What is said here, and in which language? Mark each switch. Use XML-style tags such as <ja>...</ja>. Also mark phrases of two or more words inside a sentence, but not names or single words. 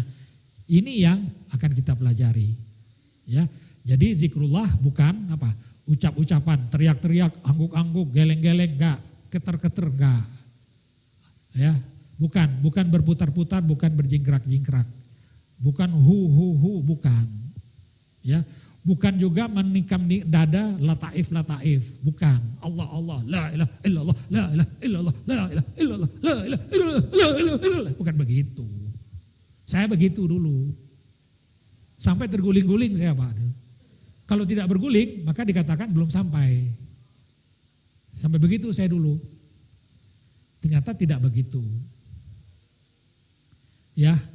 <id>Ini yang akan kita pelajari. Ya, jadi zikrullah bukan ucap-ucapan, teriak-teriak, angguk-angguk, geleng-geleng, enggak, keter-keter, enggak. Ya, bukan berputar-putar, bukan berjingkrak-jingkrak. Bukan hu, bukan. Ya, bukan juga menikam dada lataif, bukan. Allah,</id> <ar>لا إله إلا الله، لا إله إلا الله، لا إله إلا الله، لا إله إلا الله,</ar> <id>bukan begitu. Saya begitu dulu. Sampai terguling-guling saya, Pak. Kalau tidak berguling, maka dikatakan belum sampai. Sampai begitu saya dulu. Ternyata tidak begitu. Ya.</id>